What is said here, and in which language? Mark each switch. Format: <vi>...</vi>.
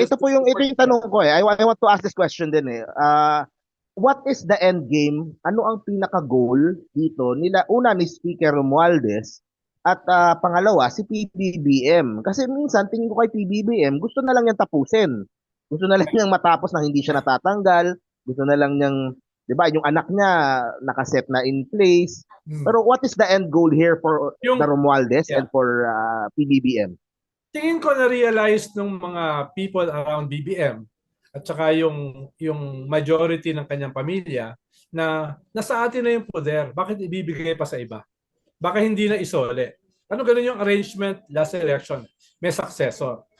<tl>ito yung tanong ko</tl> <en>I want to ask this question din what is the end game?</en> <tl>Ano ang pinaka-goal dito nila? Una ni Speaker Romualdez at pangalawa si PBBM. Kasi minsan tingin ko kay PBBM, gusto na lang niyang tapusin. Gusto na lang niyang matapos na hindi siya natatanggal. Gusto na lang niyang, 'di ba, yung anak niya nakaset na in place.</tl> <en>Pero what is the end goal here for the Romualdez and for PBBM?</en> <tl>Tingin ko na-realize ng mga people around BBM at saka yung majority ng kanyang pamilya na nasa atin na yung poder. Bakit ibibigay pa sa iba? Baka hindi na isole. Ano ganun yung arrangement last election? May successor.</tl>